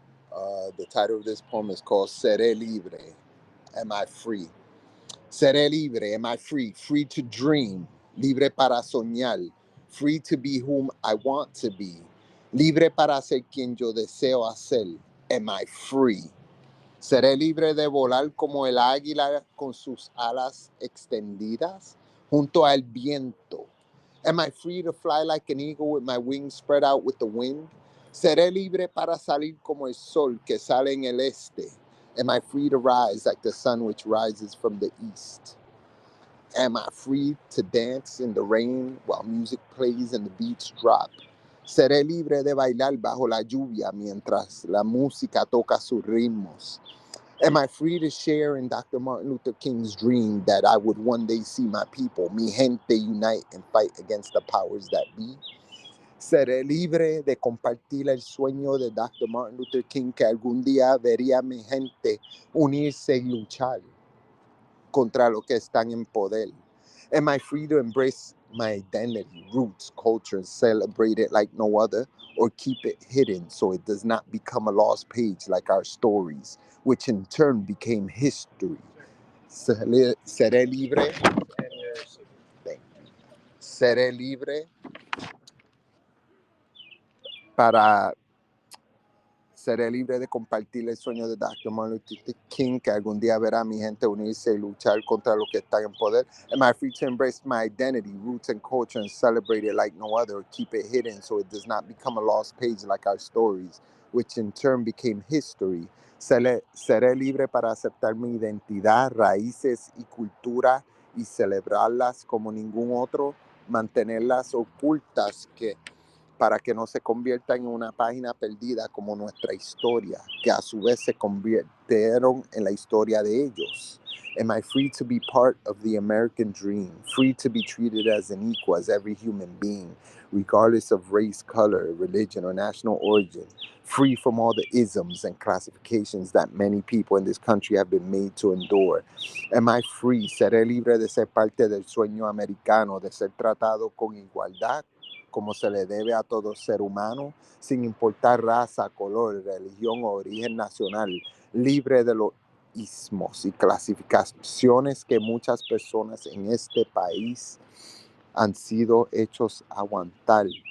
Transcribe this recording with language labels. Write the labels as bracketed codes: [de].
[en] The title of this poem is called Seré Libre. Am I free? [es] Seré libre. [en] Am I free? Free to dream. [es] Libre para soñar. [en] Free to be whom I want to be. [es] Libre para ser quien yo deseo hacer. [en] Am I free? [es] Seré libre de volar como el águila con sus alas extendidas junto al viento. [en] Am I free to fly like an eagle with my wings spread out with the wind? [es] Seré libre para salir como el sol que sale en el este. [en] Am I free to rise like the sun which rises from the east? Am I free to dance in the rain while music plays and the beats drop? [es] Seré libre de bailar bajo la lluvia mientras la música toca sus ritmos. [en] Am I free to share in Dr. Martin Luther King's dream that I would one day see my people, [es] mi gente, [en] unite and fight against the powers that be? [es] Seré libre de compartir el sueño de Dr. Martin Luther King que algún día vería mi gente unirse y luchar contra lo que están en poder. [en] Am I free to embrace my identity, roots, culture, and celebrate it like no other, or keep it hidden so it does not become a lost page like our stories, which in turn became history? [es] Seré libre. Seré libre para Seré libre de compartir el sueño de Dr. Martin Luther King, que algún día verá a mi gente unirse y luchar contra los que están en poder. [en] Am I free to embrace my identity, roots, and culture and celebrate it like no other, or keep it hidden so it does not become a lost page like our stories, which in turn became history? [es] Seré libre para aceptar mi identidad, raíces y cultura y celebrarlas como ningún otro, mantenerlas ocultas para que no se convierta en una página perdida como nuestra historia, que a su vez se convirtieron en la historia de ellos. [en] Am I free to be part of the American dream, free to be treated as an equal as every human being, regardless of race, color, religion, or national origin, free from all the isms and classifications that many people in this country have been made to endure? Am I free? [es] ¿Seré libre de ser parte del sueño americano, de ser tratado con igualdad, como se le debe a todo ser humano, sin importar raza, color, religión o origen nacional, libre de los ismos y clasificaciones que muchas personas en este país han sido hechos aguantar?